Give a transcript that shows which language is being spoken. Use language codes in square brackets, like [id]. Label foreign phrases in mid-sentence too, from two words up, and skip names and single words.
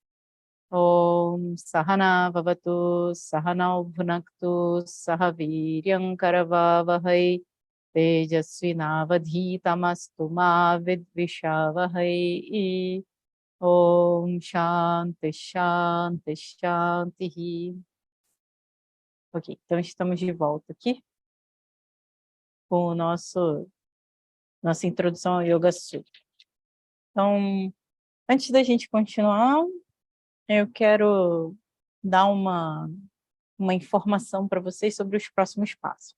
[sa] ॐ सह नाववतु सह नौ भुनक्तु सह वीर्यं करवावहै तेजस्विनावधीतमस्तु मा विद्विषावहै ॐ शान्तिः शान्तिः शान्तिः. [pt] Ok, então estamos de volta aqui com o nossa introdução ao Yoga Sutra. Então, antes da gente continuar, eu quero dar uma informação para vocês sobre os próximos passos.